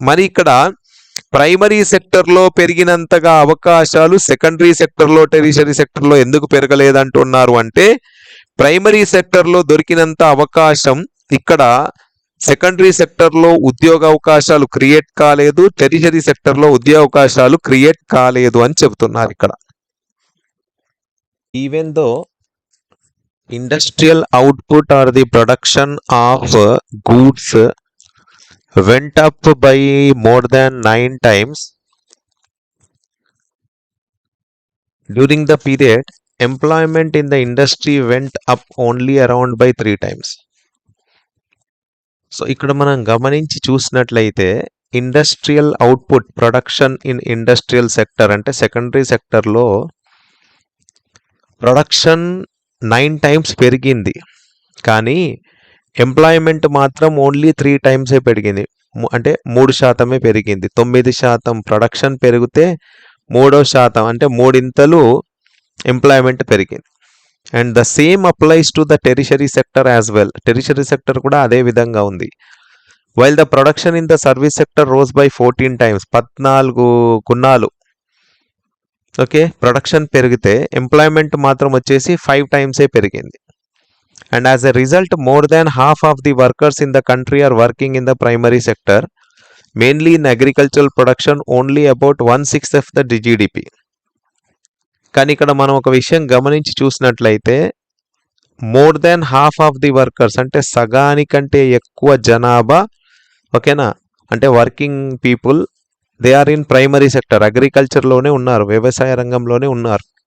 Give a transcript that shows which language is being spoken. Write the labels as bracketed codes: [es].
[te] మరి ఇక్కడ primary sector లో పెరిగినంతగా అవకాశాలు సెకండరీ సెక్టర్ లో టెరిషరీ సెక్టర్ లో ఎందుకు పెరగలేదంటున్నారు అంటే, ప్రైమరీ సెక్టర్ లో దొరికినంత అవకాశం ఇక్కడ సెకండరీ సెక్టర్ లో ఉద్యోగ అవకాశాలు క్రియేట్ కాలేదు, టెరిషరీ సెక్టర్ లో ఉద్యోగ అవకాశాలు క్రియేట్ కాలేదు అని చెబుతున్నారు ఇక్కడ. [en] Even though industrial output or the production of goods went up by more than 9 times during the period, employment in the industry went up only around by 3 times. [te] So ఇక్కడ మనం గమనించి చూసినట్లయితే industrial output production in industrial sector అంటే secondary సెక్టర్లో production 9 times పెరిగింది, కానీ employment మాత్రం only 3 times పెరిగింది. అంటే 3% పెరిగింది. 9% ప్రొడక్షన్ పెరిగితే 3% అంటే 3 ఎంప్లాయ్మెంట్ పెరిగింది. [en] And the same applies to the tertiary sector as well. [te] Tertiary sector కూడా అదే విధంగా ఉంది. [en] while the production in the service sector rose by 14 times [te] 14 గుణాలు. ఓకే, ప్రొడక్షన్ పెరిగితే ఎంప్లాయ్మెంట్ మాత్రం వచ్చేసి 5 times పెరిగింది. [en] And as a result, more than half of the workers in the country are working in the primary sector, mainly in agricultural production, only about 1/6 of the GDP. [te] కానీ ఇక్కడ మనం ఒక విషయం గమనించి చూసినట్లయితే [en] more than half of the workers [te] అంటే సగానికంటే ఎక్కువ జనాభా, ఓకేనా, అంటే [en] working people they are in primary sector, [te] అగ్రికల్చర్లోనే ఉన్నారు, వ్యవసాయ రంగంలోనే ఉన్నారు.